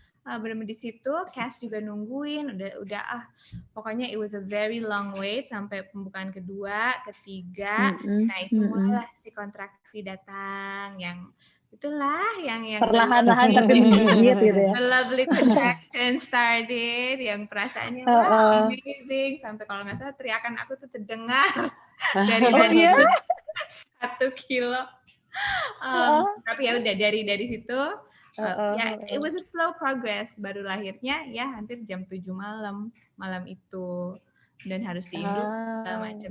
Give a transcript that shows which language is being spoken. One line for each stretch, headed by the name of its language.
Indonesian: Benar-benar di situ, Cass juga nungguin, udah pokoknya
English: it was a very long wait
Indonesian: sampai pembukaan kedua, ketiga, nah itu mulailah si kontraksi datang, yang itulah yang perlahan-lahan tapi menggigit gitu ya.
English: The lovely contraction started,
Indonesian: yang perasaannya wow, amazing, sampai kalau nggak salah teriakan aku tuh terdengar dari 1 kilo. Tapi ya udah dari situ.
English: Ya, it was a slow progress.
Indonesian: Baru lahirnya ya hampir jam 7 malam itu, dan harus diinduk segala macam.